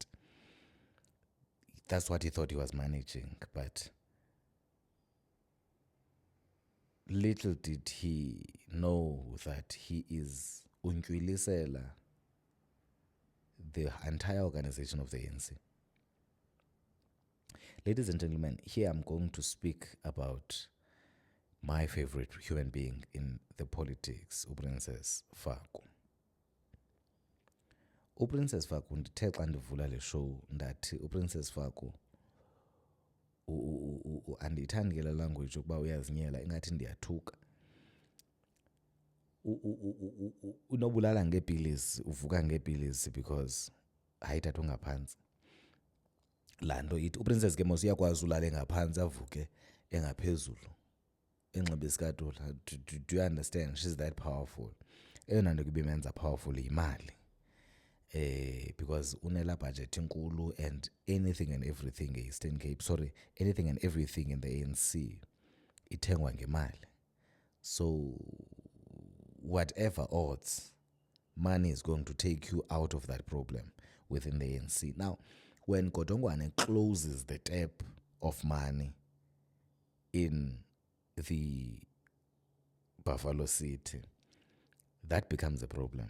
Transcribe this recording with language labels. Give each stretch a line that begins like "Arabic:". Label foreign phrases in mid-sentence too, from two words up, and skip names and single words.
English: That's what he thought he was managing, but little did he know that he is untwilisela the entire organization of the ANC. Ladies and gentlemen, here I'm going to speak about my favorite human being in the politics,
Xhosa: uPrincess Faku. uPrincess Faku ndithe xa ndivula le show ndathi uPrincess Faku andiyithandi ke la language ukuba uyazinyela ingathi ndiyathuka. Unobulala ngeepilisi, uvuka ngeepilisi because hayithatha ungaphantsi. Laa nto ithi uPrincess ke mos uyakwazi ulala engaphantsi avuke engaphezulu enxiba isikatula.
English: Do you understand? She's that powerful.
Xhosa: Eyona nto ibimenza powerful yimali.
English: Because
Xhosa: unela budget inkulu
English: and anything and everything anything and everything in the ANC
Xhosa: ithengwa ngemali.
English: So whatever odds, money is going to take you out of that problem within the ANC. Now, when Godongwane closes the tap of money in the Buffalo City, that becomes a problem.